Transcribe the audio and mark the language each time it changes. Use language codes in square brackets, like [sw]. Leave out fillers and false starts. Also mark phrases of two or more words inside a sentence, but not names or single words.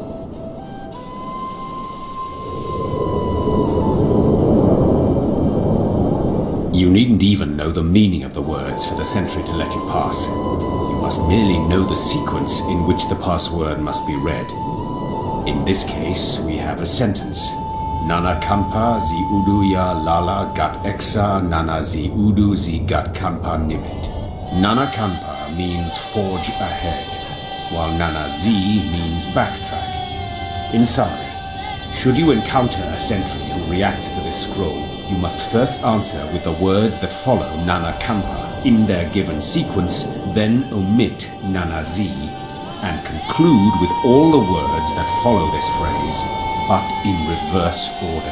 [en] You needn't even know the meaning of the words for the sentry to let you pass. You must merely know the sequence in which the password must be read. In this case, we have a sentence. Nana kanpa zi udu ya lala gat exa nana zi udu zi gat kanpa nimit. Nana kanpa means forge ahead, while nana zi means backtrack. In summary, should you encounter a sentry who reacts to this scroll, you must first answer with the words that follow Nana Kampa in their given sequence, then omit Nana Z, and conclude with all the words that follow this phrase, but in reverse order.